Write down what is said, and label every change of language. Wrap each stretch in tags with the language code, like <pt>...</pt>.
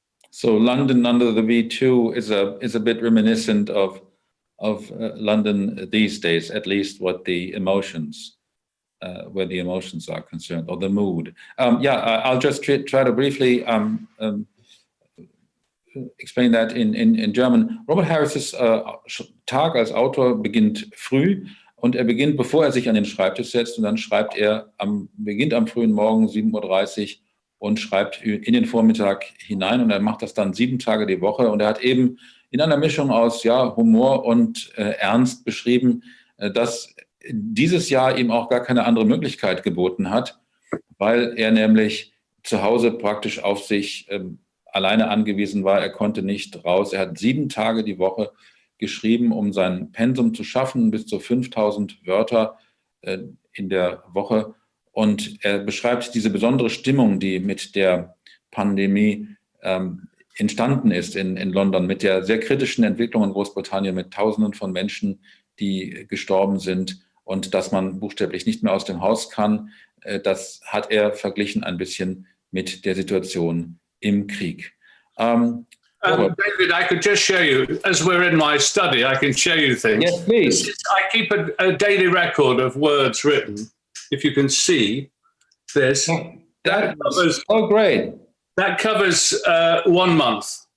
<en>So London under the V2 is a bit reminiscent of London these days, at least what the emotions, where the emotions are concerned, or the mood. I'll just try to briefly explain that in German.</en> <de>Robert Harris' Tag als Autor beginnt früh und er beginnt, bevor er sich an den Schreibtisch setzt, und dann beginnt am frühen Morgen 7:30 Uhr und schreibt in den Vormittag hinein, und er macht das dann 7 Tage die Woche, und er hat eben in einer Mischung aus Humor und Ernst beschrieben, dass dieses Jahr ihm auch gar keine andere Möglichkeit geboten hat, weil er nämlich zu Hause praktisch auf sich alleine angewiesen war. Er konnte nicht raus. Er hat 7 Tage die Woche geschrieben, um sein Pensum zu schaffen, bis zu 5.000 Wörter in der Woche. Und er beschreibt diese besondere Stimmung, die mit der Pandemie entstanden ist in London, mit der sehr kritischen Entwicklung in Großbritannien, mit Tausenden von Menschen, die gestorben sind, und dass man buchstäblich nicht mehr aus dem Haus kann. Das hat er verglichen ein bisschen mit der Situation im Krieg.</de> <en>David, I could just show you, as we're in my study, I can show you things. Yes, please. I keep a daily record of words written. If you can see this, that covers, oh, great. That covers 1 month.</en>